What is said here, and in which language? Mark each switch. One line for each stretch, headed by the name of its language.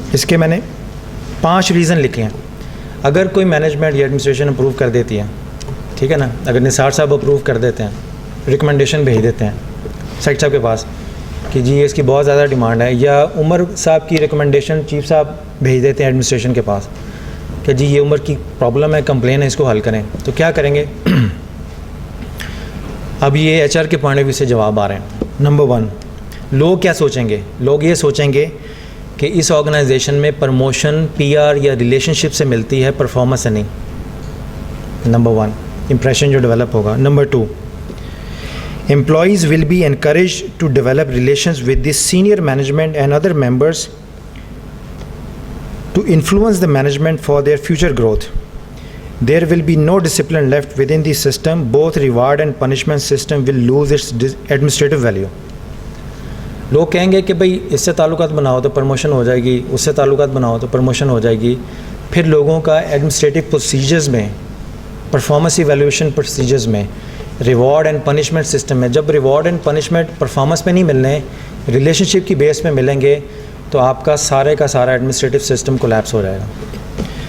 Urdu: اس کے میں نے 5 ریزن لکھے ہیں. اگر کوئی مینجمنٹ یا ایڈمنسٹریشن اپروو کر دیتی ہے, ٹھیک ہے نا, اگر نثار صاحب اپروو کر دیتے ہیں, ریکمنڈیشن بھیج دیتے ہیں سیکٹر صاحب کے پاس کہ جی اس کی بہت زیادہ ڈیمانڈ ہے, یا عمر صاحب کی ریکمنڈیشن چیف صاحب بھیج دیتے ہیں ایڈمنسٹریشن کے پاس کہ جی یہ عمر کی پرابلم ہے, کمپلین ہے, اس کو حل کریں, تو کیا کریں گے؟ اب یہ ایچ آر کے پوائنٹ آف ویو سے جواب آ رہے ہیں. نمبر 1, لوگ کیا سوچیں گے؟ لوگ یہ سوچیں گے کہ اس آرگنائزیشن میں پروموشن پی آر یا ریلیشن شپ سے ملتی ہے, پرفارمنس سے نہیں. نمبر 1 امپریشن جو ڈیولپ ہوگا.
English: Number 2, employees will be encouraged to develop relations with the senior management and other members to influence the management for their future growth. There will be no discipline left within the system. Both reward and punishment system will lose its administrative value.
Urdu: لوگ کہیں گے کہ بھئی اس سے تعلقات بناؤ تو promotion ہو جائے گی, اس سے تعلقات بناؤ تو پروموشن ہو جائے گی. پھر لوگوں کا ایڈمنسٹریٹو پروسیجرز میں, پرفارمنس ایویلیویشن پروسیجرز میں, ریوارڈ اینڈ پنشمنٹ سسٹم میں, جب ریوارڈ اینڈ پنشمنٹ پرفارمنس پہ نہیں ملنے, ریلیشن شپ کی بیس پہ ملیں گے, تو آپ کا سارے کا سارا ایڈمنسٹریٹو سسٹم کولیپس ہو جائے گا.